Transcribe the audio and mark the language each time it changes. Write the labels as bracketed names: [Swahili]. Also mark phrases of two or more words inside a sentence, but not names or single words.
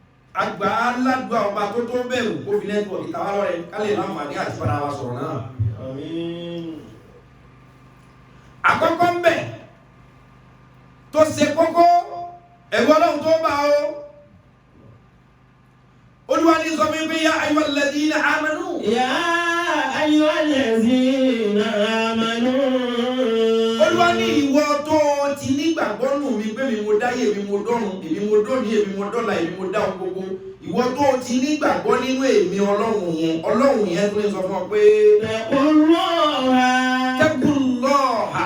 [Yoruba] àgbà aládùá ọba tó tó bẹ̀rù kó fi nẹ́tíwọ̀kì tàwa lọ́rẹ̀ ká lè láǹfààní àti para wa sọ̀rọ̀ náà. Àmín. Àkọ́kọ́ ń bẹ̀ tó ṣe kókó ẹ̀wọ́ Ọlọ́run tó bá o. Olúwa ní sọ fún mi yá [Arabic] أيها الذين آمنوا. يا أيها الذين آمنوا. [Yoruba] Olúwa ní ìwọ tó ti nígbàgbọ́ nù mi pé mi mo dáyé, èmi mo dọ́run, èmi mo dóni, èmi mo dọ́là, èmi mo dá ohun gbogbo. Ìwọ tó ti nígbàgbọ́ nínú èmi Ọlọ́run yẹn tó ń sọ fún ọ pé taqullaha.